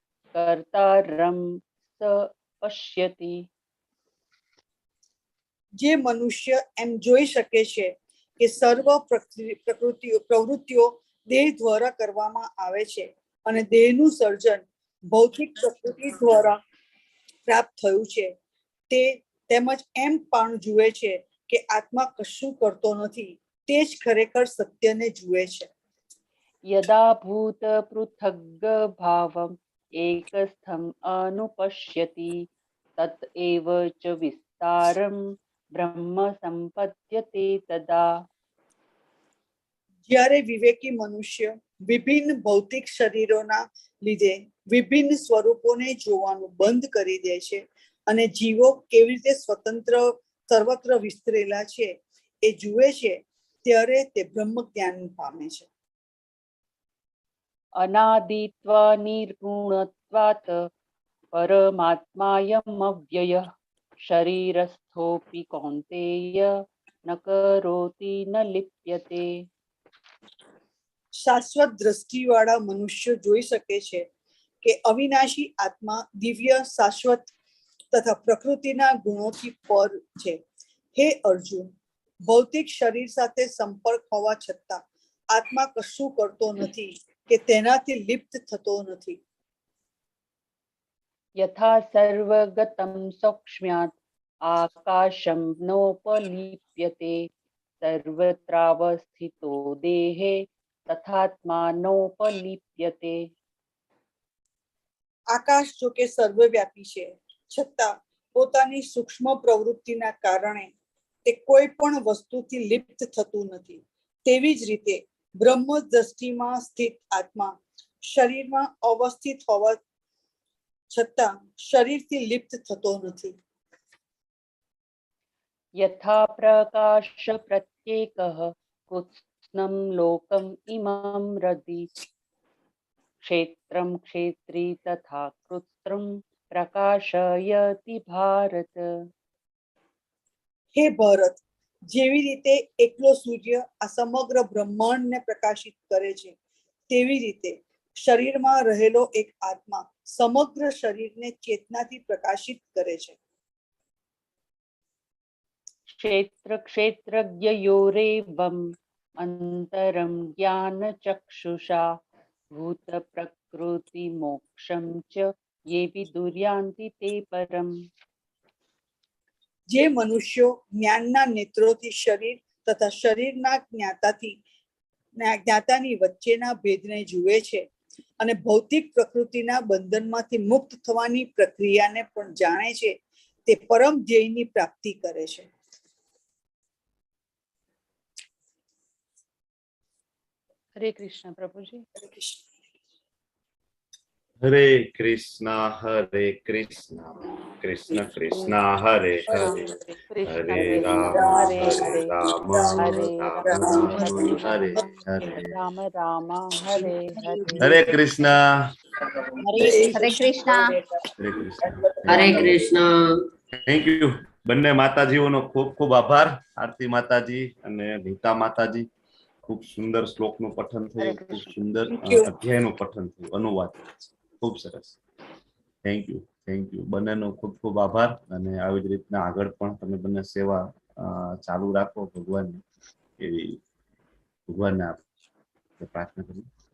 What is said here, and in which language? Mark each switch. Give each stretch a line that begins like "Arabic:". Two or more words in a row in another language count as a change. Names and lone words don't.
Sanskrit: कर्तारं स पश्यति।
Gujarati: જે મનુષ્ય એમ જોઈ શકે છે કે સર્વ પ્રવૃત્તિઓ દેહ દ્વારા કરવામાં આવે છે અને દેહનું સર્જન ભૌતિક પ્રકૃતિ દ્વારા પ્રાપ્ત થયું છે, તે તેમજ એમ પણ જુએ છે કે આત્મા કશું કરતો નથી, તે જ ખરેખર સત્યને જુએ છે.
Sanskrit: यदा भूत पृथग् भावम् एकस्थम् अनुपश्यति तत एव च विस्तारं ब्रह्म संपद्यते तदा.
Gujarati: જ્યારે વિવેકી મનુષ્ય વિભિન્ન ભૌતિક શરીરોના લીધે વિભિન્ન સ્વરૂપોને જોવાનું બંધ કરી દે છે અને જીવો કેવી રીતે સ્વતંત્ર સર્વત્ર વિસ્તરેલા છે એ જુએ છે, ત્યારે તે બ્રહ્મ જ્ઞાન પામે છે.
Sanskrit: अनादित्वा निर्गुणत्वात् परमात्मायमव्ययः शरीरस्थोऽपि कौन्तेय न करोति न लिप्यते.
Gujarati: શાશ્વત દ્રષ્ટિવાળા મનુષ્ય જોઈ શકે છે કે અવિનાશી આત્મા દિવ્ય, શાશ્વત તથા પ્રકૃતિના ગુણોથી પર છે. હે અર્જુન, ભૌતિક શરીર સાથે સંપર્ક હોવા છતાં આત્મા કશું કરતો નથી કે તેનાથી લિપ્ત થતો નથી.
Sanskrit: यथा सर्वगतं सौक्ष्म्यात् आकाशं नोपलिप्यते सर्वत्रावस्थितो देहे तथात्मा नोपलिप्यते.
Gujarati: આકાશ જો કે સર્વવ્યાપી છે, છતાં પોતાની સૂક્ષ્મ પ્રવૃત્તિના કારણે તે કોઈ પણ વસ્તુથી લિપ્ત થતું નથી. તેવી જ રીતે બ્રહ્મ દ્રષ્ટિમાં સ્થિત આત્મા શરીરમાં અવસ્થિત હોવા છતાં શરીરથી લિપ્ત થતો નથી.
Sanskrit: यथा प्रकाश प्रत्येकः कृत्स्नं लोकम् इमं रदि क्षेत्रं क्षेत्री तथा कृत्रं प्रकाशयति भारत.
Gujarati: હે ભરત, જેવી રીતે એકલો સૂર્ય આ સમગ્ર બ્રહ્માંડને પ્રકાશિત કરે છે, તેવી રીતે શરીરમાં રહેલો એક આત્મા સમગ્ર શરીરને ચેતનાથી પ્રકાશિત કરે છે.
Sanskrit: क्षेत्र क्षेत्रज्ञयोरेवम् अंतरं ज्ञान चक्षुषा भूत प्रकृति मोक्षं च ये विदुर्यान्ति ते परम.
Gujarati: જે મનુષ્યો જ્ઞાનના નેત્રોથી શરીર તથા શરીરના જ્ઞાતાની વચ્ચેના ભેદને જુએ છે અને ભૌતિક પ્રકૃતિના બંધનમાંથી મુક્ત થવાની પ્રક્રિયાને પણ જાણે છે, તે પરમ ધ્યેયની પ્રાપ્તિ કરે છે.
Sanskrit: हरे कृष्ण प्रभुजी. हरे कृष्ण. हरे कृष्णा कृष्ण कृष्ण हरे हरे हरे राम हरे राम हरे राम हरे हरे. राम राम हरे हरे. हरे कृष्णा. हरे कृष्णा. हरे कृष्णा.
English: thank you
Gujarati: બંને માતાજીઓનો ખૂબ ખૂબ આભાર. આરતી માતાજી અને નીતા માતાજી, ખૂબ સુંદર શ્લોકનું પઠન થયું, ખૂબ સુંદર અધ્યાયનું પઠન થયું, અનુવાદ ખૂબ સરસ.
English: thank you
Gujarati: બંનેનો ખૂબ ખૂબ આભાર. અને આવી જ રીતના આગળ પણ તમે બંને સેવા ચાલુ રાખો ભગવાનની, એવી ભગવાનને આપણે પ્રાર્થના કરીએ.